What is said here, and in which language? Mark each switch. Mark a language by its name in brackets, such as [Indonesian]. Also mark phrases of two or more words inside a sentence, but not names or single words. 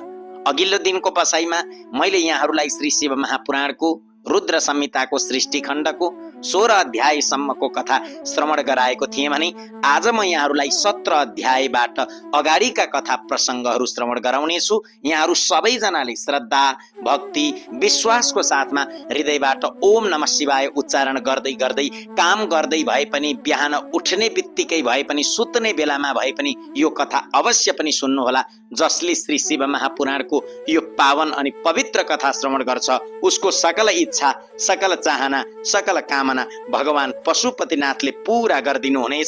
[Nepali] अघिल्लो दिनको बसाइमा मैले यहाँहरूलाई श्री शिव महापुराणको रुद्र संहिताको सृष्टि खण्डको 16 अध्यायसम्मको कथा श्रवण गराएको थिएँ भने आज म यहाँहरूलाई 17 अध्यायबाट अगाडिका कथा प्रसङ्गहरू श्रवण गराउनेछु। यहाँहरू सबैजनाले श्रद्धा, भक्ति, विश्वासको साथमा हृदयबाट [Sanskrit] ओम नमः शिवाय [Nepali] उच्चारण गर्दै गर्दै काम गर्दै भए पनि, बिहान उठ्ने बित्तिकै भए पनि, सुत्ने बेलामा भए पनि यो कथा अवश्य पनि सुन्नुहोला। जसले श्री शिव महापुराणको यो पावन अनि पवित्र कथा श्रवण गर्छ उसको सकल इच्छा, सकल चाहना, सकल कामना भगवान पशुपतिनाथले पूरा गरिदिनु हुनेछ।